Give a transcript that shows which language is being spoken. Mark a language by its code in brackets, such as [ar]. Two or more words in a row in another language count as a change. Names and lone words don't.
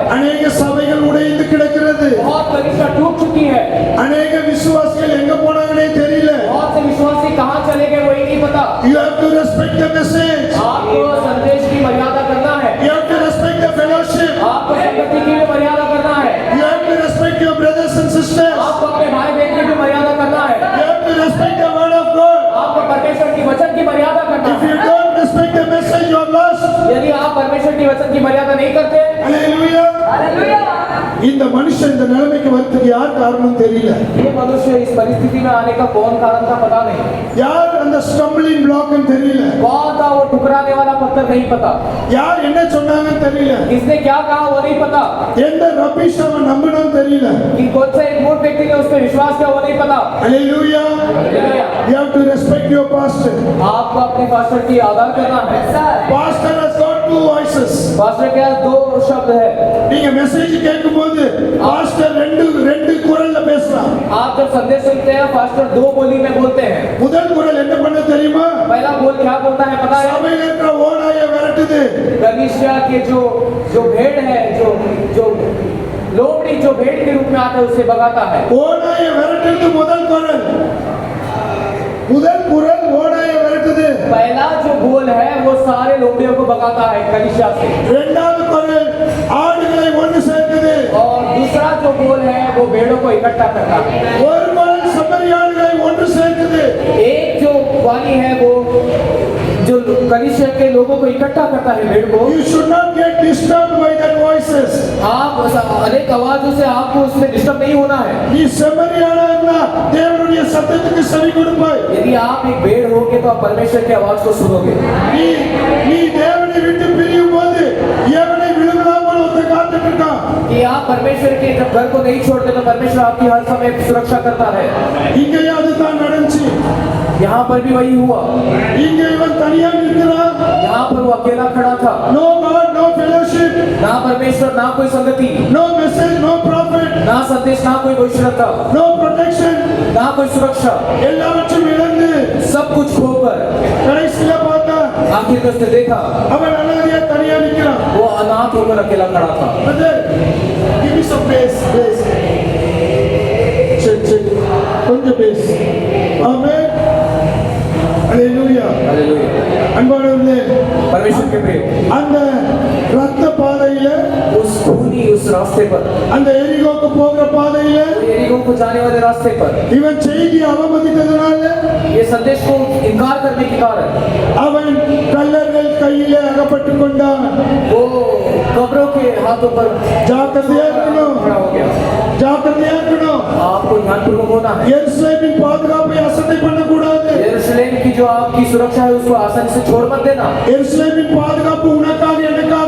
[ta] அநேக சபைகள் உடைந்து கிடக்கிறது. [hi] बहुत कलीसिया टूट चुकी है। [ta] அநேக விசுவாசிகள் எங்க போனாங்கன்னே தெரியல. [hi] बहुत से विश्वासी कहाँ चले गए वही नहीं पता। [en] You have to respect the message. [hi] आपको संदेश की मर्यादा करना है। [en] You have to respect the fellowship. [hi] आपको संगति की भी मर्यादा करना है। [en] You have to respect your brothers and sisters. [hi] आपको अपने भाई बहन की भी मर्यादा करना है। [en] You have to respect the word of God. [hi] आपको परमेश्वर की वचन की मर्यादा करना [en] If [hi] है। [en] you don't respect the message, you are lost. [hi] यदि आप परमेश्वर की वचन की मर्यादा नहीं करते, [en] Hallelujah. [ta] இந்த மனுஷன் இந்த நிலைமைக்கு வரதுக்கு யார் காரணம் தெரியல. [hi] ये मनुष्य इस परिस्थिति में आने का कौन कारण था पता नहीं। [ta] யார் அந்த [en] stumbling block [ta] தெரியல. [hi] कौन था वो ठुकराने वाला पत्थर नहीं पता। [ta] யார் என்ன சொன்னாங்கன்னு தெரியல. [hi] किसने क्या कहा वो नहीं पता। [ta] எந்த ரபிஷ் அவன் நம்பணும் தெரியல. [hi] कि कौन सा एक मूर्ख व्यक्ति ने उस पर विश्वास किया वो नहीं पता। [en] Hallelujah. You have to respect your pastor. [hi] आपको अपने पास्टर की आदर करना है। [en] Pastor has got two voices. [hi] पास्टर के पास दो शब्द है। [ta] நீங்க மெசேஜ் கேட்கும்போது பாஸ்டர் ரெண்டு குரல்ல பேசலாம். [hi] आप जब संदेश सुनते हैं पास्टर दो बोली में बोलते हैं। [ta] முதல் குரல் என்ன பண்ண தெரியுமா? [hi] पहला बोल क्या बोलता है पता है? [ta] சபையில இருக்கிற ஓநாயை விரட்டுது. [hi] कलीसिया के जो भेड़ है जो लोमड़ी जो भेड़ के रूप में आता है उसे भगाता है। [ta] ஓநாயை விரட்டுறது முதல் குரல். முதல் குரல் ஓநாயை விரட்டுது. [hi] पहला जो बोल है वो सारे लोमड़ियों को भगाता है कलीसिया से। [ta] இரண்டாவது குரல் ஆடுகளை ஒன்று சேர்க்குது. [hi] और दूसरा जो बोल है वो भेड़ों को इकट्ठा करता है। [ta] ஒரு குரல் சமரியாடுகளை ஒன்று சேர்க்குது. [hi] एक जो वाणी है वो जो कलीसिया के लोगों को इकट्ठा करता है भेड़ को। [en] You should not get disturbed by that voices. [hi] आप अनेक आवाजों से आपको उसमें डिस्टर्ब नहीं होना है। [ta] நீ செம்மறியாடா இருந்தா தேவனுடைய சத்தத்துக்கு செவி கொடுப்பாய். [hi] यदि आप एक भेड़ होगे तो आप परमेश्वर की आवाज को सुनोगे। [ta] நீ தேவனை விட்டு பிரியும் போது எவனை விழுங்காமல் ஒருத்த காத்துட்டு இருக்கான். [hi] कि आप परमेश्वर के जब घर को नहीं छोड़ते तो परमेश्वर आपकी हर समय सुरक्षा करता है। [ta] இங்கேயும் அதுதான் நடந்துச்சு. [hi] यहाँ पर भी वही हुआ। [ta] இங்க இவன் தனியா நிற்கிறான். [hi] यहाँ पर वो अकेला खड़ा था। [en] No God, no fellowship, [hi] ना परमेश्वर ना कोई संगति, [en] no message, no prophet, [hi] ना संदेश, ना कोई भविष्यवक्ता, [en] no protection. [hi] ना कोई सुरक्षा, [ta] எல்லாவற்றையும் இழந்து [hi] सब कुछ खोकर [ta] கடைசியில பார்த்தா [hi] आखिर में उसने देखा [ta] அவன் அனாதையா தனியா நிக்கிறான். [hi] वो अनाथ होकर अकेला खड़ा था। [en] Brother, give me some bass. Check. [ta] கொஞ்சம் bass. [en] Amen. Hallelujah. [hi] हालेलुया। [ta] அன்பானவர்களே, [hi] परमेश्वर के प्रिय, [ta] அந்த ரத்த பாதையில, [hi] उस रास्ते पर, [ta] அந்த எரிகோக்கு போகிற பாதையில [hi] यरीहो को जाने वाले रास्ते पर [ta] இவன் செய்தி அவமதித்ததனால [hi] ये संदेश को इनकार करने के कारण [ta] அவன் கல்லர்கள் கையிலே அகப்பட்டுக் கொண்டான். [hi] वो कब्रों के हाथों पर [ta] ஜாக்கிரதையா இருக்கணும். [hi] खड़ा हो गया। [ta] ஜாக்கிரதையா இருக்கணும். [hi] आपको ध्यानपूर्वक होना है। [ta] எருசலேமின் பாதுகாப்பை अசட்டை பண்ணக்கூடாது. [hi] यरूशलेम की जो आपकी सुरक्षा है उसको आसानी से छोड़ मत देना। [ta] எருசலேமின் பாதுகாப்பு உனக்காக எனக்காக.